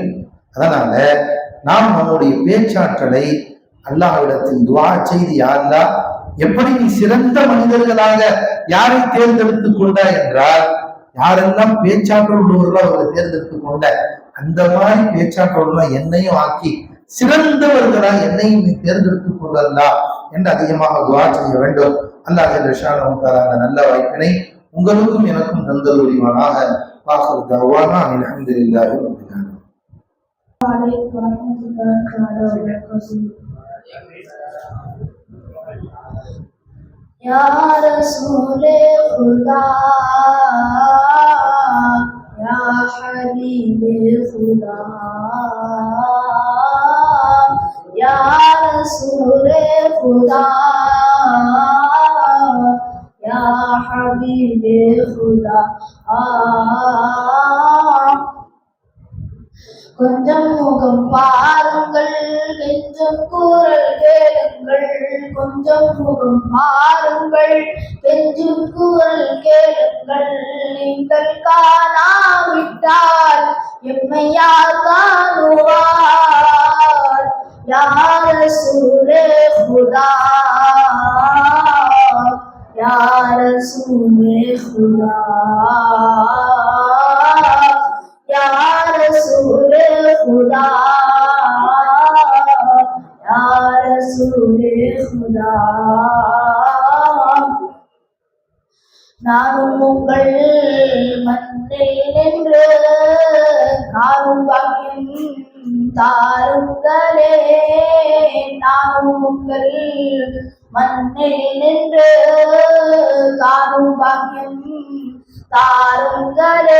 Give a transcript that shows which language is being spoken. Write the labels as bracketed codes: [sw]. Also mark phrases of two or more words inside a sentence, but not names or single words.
[ta] அதனால நாம் நம்முடைய பேச்சாற்றலை அல்லாஹ்விடத்தில் துஆ செய்து, [ar] يا الله, [ta] எப்படி நீ சிறந்த மனிதர்களாக யாரை தேர்ந்தெடுத்துக் கொண்டாய் என்றால், யாரெல்லாம் பேச்சாற்றல் உள்ளவர்களோ அவர்களை தேர்ந்தெடுத்துக் கொண்ட அந்த மாதிரி பேச்சாற்றல் என்னையும் ஆக்கி சிறந்தவர்களா என்னையும் நீ தேர்ந்தெடுத்துக் கொள்ளலா என்று அதிகமாக துஆ செய்ய வேண்டும். அல்லாஹ் அந்த நல்ல வாய்ப்பினை உங்களுக்கும் எனக்கும் தந்தருளிவானாக. [ar] وآخر دعوانا الحمد لله رب العالمين. وعليكم ورحمة الله تعالى وبركاته. [ur] یا رسول خدا، یا حبیب خدا، یا رسول خدا، یا حبیب خدا. [ta] கொஞ்சம் முகம் பாருங்கள், கெஞ்சும் குரல் கேளுங்கள். கொஞ்சம் முகம் பாருங்கள், கெஞ்சும் குரல் கேளுங்கள். நீங்கள் காணாவிட்டால் எம்மை யார் காணுவார்? [ur] یا رسولِ خدا، یا رسولِ خدا، یا رسول خدا، یا رسول خدا. [ta] நானும் உங்கள் மண்ணில் நின்று காணும் பாக்கியம் தாருங்களே. நானும் உங்கள் மண்ணில் நின்று காணும் பாக்கியம் தாருங்களே.